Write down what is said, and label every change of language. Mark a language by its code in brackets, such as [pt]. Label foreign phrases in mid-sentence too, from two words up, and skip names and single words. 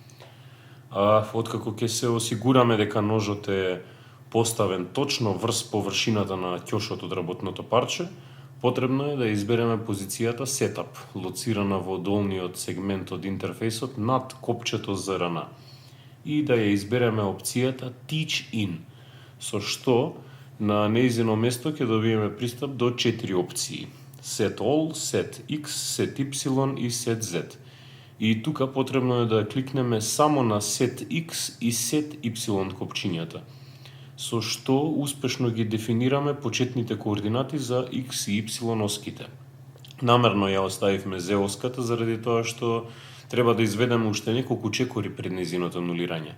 [mk] Откако ќе се осигураме дека ножот е поставен точно врз површината на ќошот од работното парче, потребно е да избереме позицијата Setup, лоцирана во долниот сегмент од интерфејсот над копчето ZRN, и да ја избереме опцијата Teach In, со што на нејзино место ќе добиеме пристап до 4 опции: Set All, Set X, Set Y и Set Z. И тука потребно е да кликнеме само на Set X и Set Y копчињата, со што успешно ги дефинираме почетните координати за X и Y оските. Намерно ја оставивме Z оската заради тоа што треба да изведеме уште неколку чекори пред нејзиното анулирање.